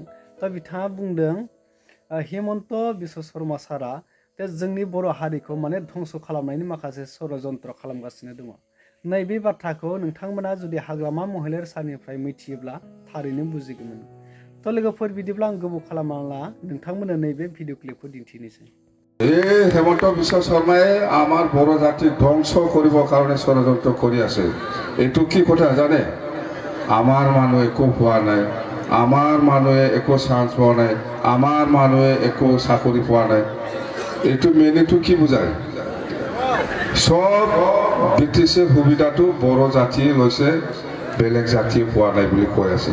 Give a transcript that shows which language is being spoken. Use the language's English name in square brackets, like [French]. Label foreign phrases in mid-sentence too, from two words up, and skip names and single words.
[Bodo] तो बिथाङा बुंदों हिमन्त बिश्व शर्मा सारा जोंनि बर' हारिखौ माने धंस खालामनायनि माखासे षड़यन्त्र खालामगासिनो दङ। नैबे बाथ्राखौ नोंथांमोना जुदि हाग्रामा महिलारि सारनिफ्राय मिथियोब्ला थारैनो बुजिगोन। तो लोगोफोर बिदिब्ला आं गोबाव खालामला नोंथांमोननो नैबे भिडिअ क्लिपखौ दिन्थिनोसै। [Assamese] হেমন্ত বিশ্ব শর্মায়ে আমার বড় জাতি ধ্বংস করিব কারণে ষড়যন্ত্র করি আছে। এইটো কি কথা জানে? আমার মানুহে একো পোৱা নাই, আমার মানুহে একো চান্স পোৱা নাই, আমার মানুহে একো চাকৰি পোৱা নাই। এইটো মেইনটো কি বুজায়? সব বিটিচিৰ সুবিধাটো বড় জাতিয়ে লৈছে, বেলেগ জাতিয়ে পোৱা নাই বুলি কৈ আছে।